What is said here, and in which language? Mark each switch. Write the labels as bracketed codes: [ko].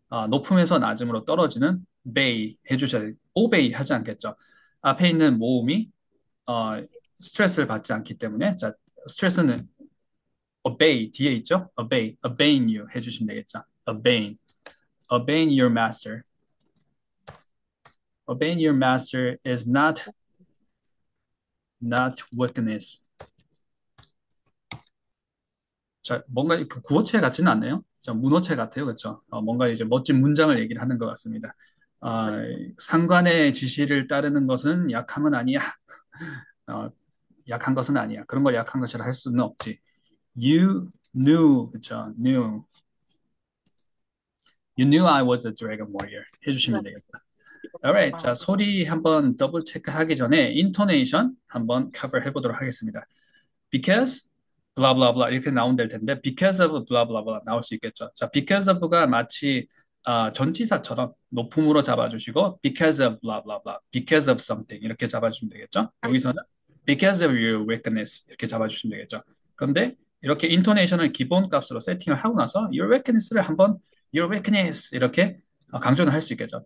[ko] 높음에서 낮음으로 떨어지는 bay 해주셔야 돼요. obey 하지 않겠죠. 앞에 있는 모음이 어, 스트레스를 받지 않기 때문에 자 스트레스는 obey 뒤에 있죠? [en] obeying you [ko] 해주시면 되겠죠. [en] obeying your master. obeying your master is not weakness. [ko] 자, 뭔가 그 구어체 같지는 않네요. 자, 문어체 같아요. 그렇죠? 뭔가 이제 멋진 문장을 얘기를 하는 것 같습니다. 어, 상관의 지시를 따르는 것은 약함은 아니야. 어, 약한 것은 아니야. 그런 걸 약한 것이라 할 수는 없지. [en] You knew, [ko] 그렇죠? [en] You knew I was a dragon warrior. [ko] 해주시면 되겠다. [en] Alright, [ko] 자 소리 한번 더블 체크하기 전에 인토네이션 한번 커버 해보도록 하겠습니다. [en] Because blah blah blah [ko] 이렇게 나온될 텐데 [en] because of blah blah blah [ko] 나올 수 있겠죠. 자, because of가 마치 전치사처럼 높음으로 잡아주시고 because of blah blah blah, because of something 이렇게 잡아주시면 되겠죠. 여기서는 [en] because of your weakness [ko] 이렇게 잡아주시면 되겠죠. 그런데 이렇게 인토네이션을 기본 값으로 세팅을 하고 나서 [en] your weakness [ko] 를 한번 your weakness 이렇게 강조는 할 수 있겠죠.